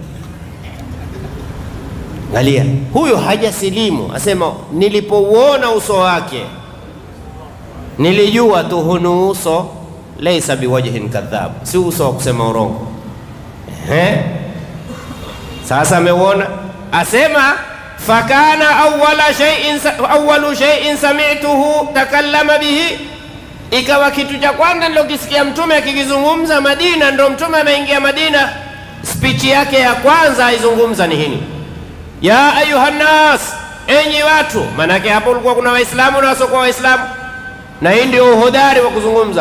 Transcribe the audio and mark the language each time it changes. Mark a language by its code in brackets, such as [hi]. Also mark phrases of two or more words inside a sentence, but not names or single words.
[sw] Angalia, huyo hajasilimu. Asema nilipouona uso wake nilijua tu hunu uso [ar] ليس بوجه كذاب, [sw] si uso wa kusema urongo. Sasa ameuona. [ar] Asema فكان أول شيء سمعته تكلم به, [sw] ikawa kitu cha kwanza nilokisikia mtume akikizungumza Madina, ndo mtume ameingia Madina, speech yake ya kwanza aizungumza ni hini: [ar] يا أيها الناس, [sw] enyi watu. Manake hapo ulikuwa kuna waislamu na wasiokuwa waislamu, na hii ndio uhodari wa kuzungumza.